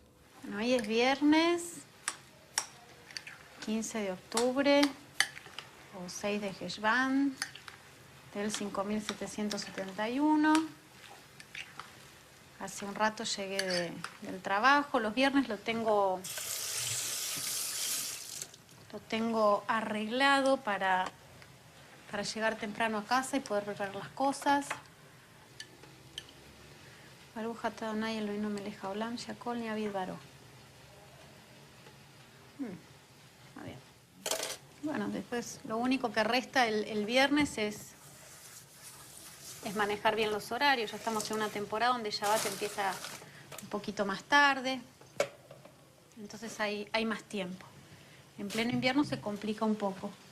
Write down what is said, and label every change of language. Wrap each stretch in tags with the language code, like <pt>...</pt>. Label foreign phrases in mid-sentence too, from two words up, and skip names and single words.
<es>Bueno, hoy es viernes, 15 de octubre, o 6 de Heshvan, del 5771. Hace un rato llegué del trabajo. Los viernes lo tengo arreglado para llegar temprano a casa y poder preparar las cosas.</es> <he>ברוך אתה אדוני אלוהינו מלך העולם שהכל נהיה בדברו.</he> <es>A ver. Bueno, después lo único que resta el viernes es manejar bien los horarios. Ya estamos en una temporada donde Shabbat empieza un poquito más tarde. Entonces hay más tiempo. En pleno invierno se complica un poco.</es>